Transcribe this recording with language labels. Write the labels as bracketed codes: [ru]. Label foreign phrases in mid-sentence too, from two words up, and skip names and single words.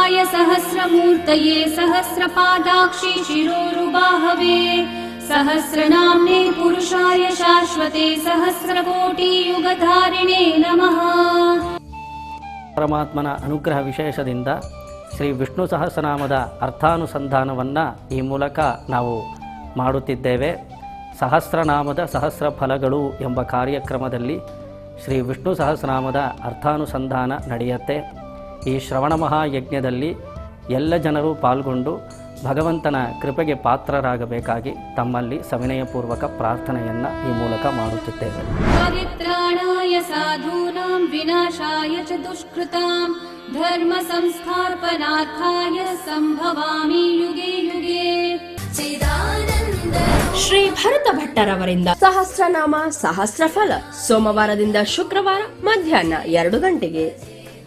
[sa] सहस्रमूर्तये सहस्रपादाक्षि शिरोरुबाहवे सहस्रनाम्ने पुरुषाय शाश्वते सहस्रकोटियुगधारिणे नमः। [kn] ಪರಮಾತ್ಮನ ಅನುಗ್ರಹ ವಿಶೇಷದಿಂದ ಶ್ರೀ ವಿಷ್ಣು ಸಹಸ್ರನಾಮದ ಅರ್ಥಾನುಸಂಧಾನವನ್ನು ಈ ಮೂಲಕ ನಾವು ಮಾಡುತ್ತಿದ್ದೇವೆ. ಸಹಸ್ರನಾಮದ ಸಹಸ್ರ ಫಲಗಳು ಎಂಬ ಕಾರ್ಯಕ್ರಮದಲ್ಲಿ ಶ್ರೀ ವಿಷ್ಣು ಸಹಸ್ರನಾಮದ ಅರ್ಥಾನುಸಂಧಾನ ನಡೆಯುತ್ತೆ. ಈ ಶ್ರವಣ ಮಹಾಯಜ್ಞದಲ್ಲಿ ಎಲ್ಲ ಜನರು ಪಾಲ್ಗೊಂಡು ಭಗವಂತನ ಕೃಪೆಗೆ ಪಾತ್ರರಾಗಬೇಕಾಗಿ ತಮ್ಮಲ್ಲಿ ಸವಿನಯಪೂರ್ವಕ ಪ್ರಾರ್ಥನೆಯನ್ನು ಈ ಮೂಲಕ ಮಾಡುತ್ತಿದ್ದೇವೆ. [sa] ಪರಿತ್ರಾಣಾಯ ಸಾಧೂನಾಂ ವಿನಾಶಾಯ ಚ ದುಷ್ಕೃತಾಂ ಧರ್ಮ ಸಂಸ್ಥಾಪನಾರ್ಥಾಯ ಸಂಭವಾಮಿ ಯುಗೆ ಯುಗೆ. [kn] ಶ್ರೀ ಭರತ ಭಟ್ಟರವರಿಂದ ಸಹಸ್ರನಾಮ ಸಹಸ್ರ ಫಲ ಸೋಮವಾರದಿಂದ ಶುಕ್ರವಾರ ಮಧ್ಯಾಹ್ನ 2 ಗಂಟೆಗೆ.